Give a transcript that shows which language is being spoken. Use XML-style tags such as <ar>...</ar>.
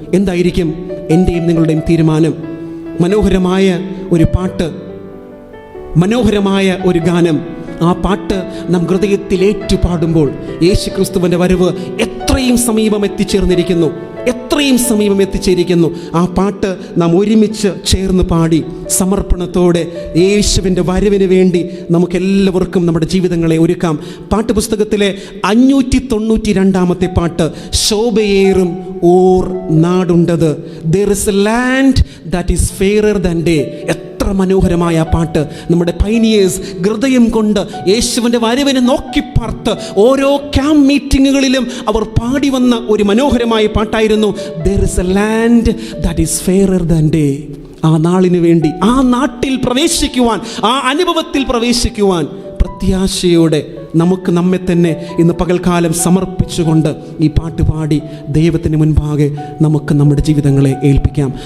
<ml>എന്തായിരിക്കും എൻ്റെയും നിങ്ങളുടെയും തീരുമാനം? മനോഹരമായ ഒരു പാട്ട്, മനോഹരമായ ഒരു ഗാനം, ആ പാട്ട് നാം ഹൃദയത്തിൽ ഏറ്റുപാടുമ്പോൾ യേശുക്രിസ്തുവിൻ്റെ വരവ് എത്രയും സമീപം എത്തിച്ചേർന്നിരിക്കുന്നു, എത്രയും സമീപം എത്തിച്ചേരിക്കുന്നു. ആ പാട്ട് നാം ഒരുമിച്ച് ചേർന്ന് പാടി സമർപ്പണത്തോടെ യേശുവിൻ്റെ വരവിന് വേണ്ടി നമുക്കെല്ലാവർക്കും നമ്മുടെ ജീവിതങ്ങളെ ഒരുക്കാം. പാട്ടുപുസ്തകത്തിലെ 592 പാട്ട്, ശോഭയേറും or നാടുണ്ടത്,</ml> <en>there is a land that is fairer than day.</en> <ml>എത്ര മനോഹരമായ പാട്ട്! നമ്മുടെ പൈനിയേഴ്സ് ഹൃദയം കൊണ്ട് യേശുവിൻ്റെ വരവിനെ നോക്കിപ്പാർത്ത് ഓരോ ക്യാമ്പ് മീറ്റിങ്ങുകളിലും അവർ പാടി വന്ന ഒരു മനോഹരമായ പാട്ടായിരുന്നു</ml> <en>there is a land that is fairer than day.</en> <ml>ആ നാളിന് വേണ്ടി, ആ നാട്ടിൽ പ്രവേശിക്കുവാൻ, ആ അനുഭവത്തിൽ പ്രവേശിക്കുവാൻ പ്രത്യാശയോടെ നമുക്ക് നമ്മെ തന്നെ ഇന്ന് പകൽക്കാലം സമർപ്പിച്ചുകൊണ്ട് ഈ പാട്ട് പാടി ദൈവത്തിന് മുൻപാകെ നമുക്ക് നമ്മുടെ ജീവിതങ്ങളെ ഏൽപ്പിക്കാം.</ml>